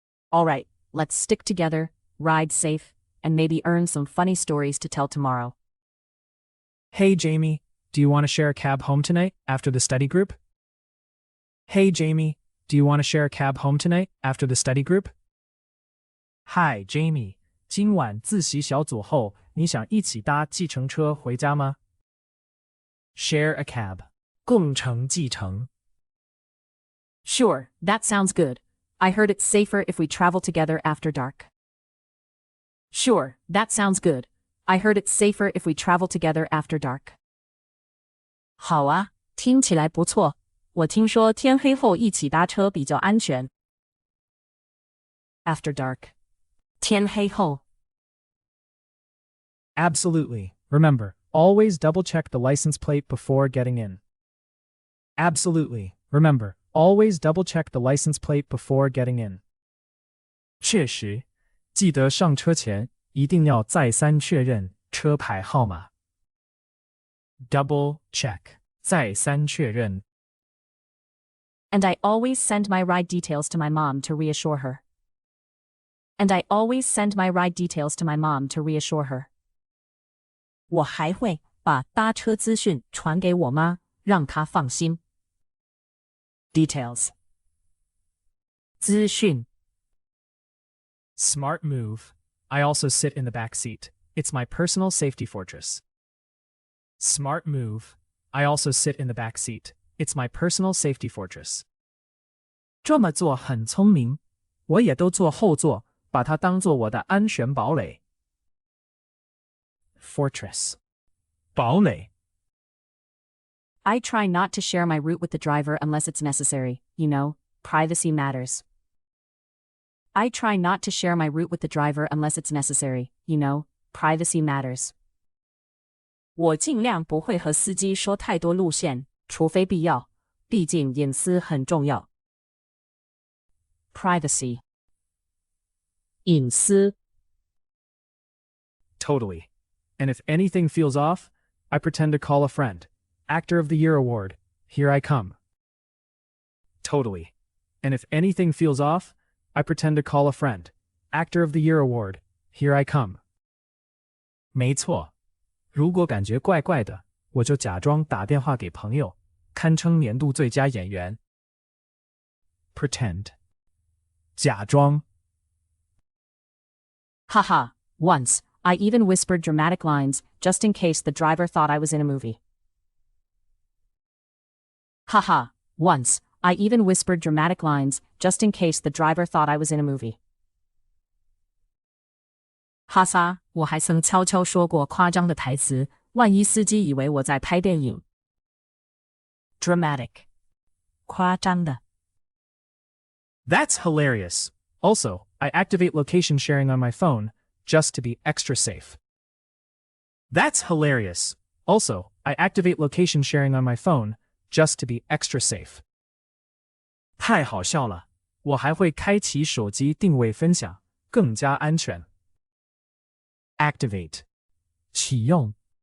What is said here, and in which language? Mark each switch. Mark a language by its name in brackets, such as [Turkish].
[English] All right, let's stick together, ride safe, and maybe earn some funny stories to tell tomorrow. Hey, Jamie, do you want to share a cab home tonight after the study group? Hey, Jamie, do you want to share a cab home tonight after the study group? Hi, Jamie. [Chinese] 今晚自习小组后，你想一起搭计程车回家吗？ [English] Share a cab. [Chinese] 共乘计程。 [English] Sure, that sounds good. I heard it's safer if we travel together after dark. Sure, that sounds good. I heard it's safer if we travel together after dark. [Chinese] 好啊，听起来不错。我听说天黑后一起搭车比较安全。 [English] After dark. [Chinese] 天黑后。 [English] Absolutely. Remember, always double-check the license plate before getting in. Absolutely. Remember, always double-check the license plate before getting in. [Chinese] 确实，记得上车前一定要再三确认车牌号码。 [English] Double check. [Chinese] 再三确认。 [English] And I always send my ride details to my mom to reassure her. And I always send my ride details to my mom to reassure her. [Chinese] 我还会把搭车资讯传给我妈，让她放心。 [English] Details. [Chinese] 资讯。 [English] Smart move. I also sit in the back seat. It's my personal safety fortress. Smart move. I also sit in the back seat. It's my personal safety fortress. [Chinese] 这么做很聪明，我也都坐后座，把它当作我的安全堡垒。 [English] Fortress. [Chinese] 堡垒。 [English] I try not to share my route with the driver unless it's necessary. You know, privacy matters. I try not to share my route with the driver unless it's necessary. You know, privacy matters. [Chinese] 我尽量不会和司机说太多路线，除非必要，毕竟隐私很重要。 [English] Privacy. [Chinese] 隐私。 [English] Totally. And if anything feels off, I pretend to call a friend. Actor of the Year award. Here I come. Totally. And if anything feels off, I pretend to call a friend. Actor of the Year award. Here I come. [Chinese] 没错。如果感觉怪怪的，我就假装打电话给朋友，堪称年度最佳演员。 [English] Pretend. [Chinese] 假装。 [English] Haha, once, I even whispered dramatic lines just in case the driver thought I was in a movie. Haha, once, I even whispered dramatic lines just in case the driver thought I was in a movie. [Chinese] 哈撒，我还曾悄悄说过夸张的台词，万一司机以为我在拍电影。 [English] Dramatic. [Chinese] 夸张的。 [English] That's hilarious. Also, I activate location sharing on my phone just to be extra safe. That's hilarious. Also, I activate location sharing on my phone just to be extra safe. [Chinese] 太好笑了，我还会开启手机定位分享，更加安全。 [English] Activate. [Chinese] 启用。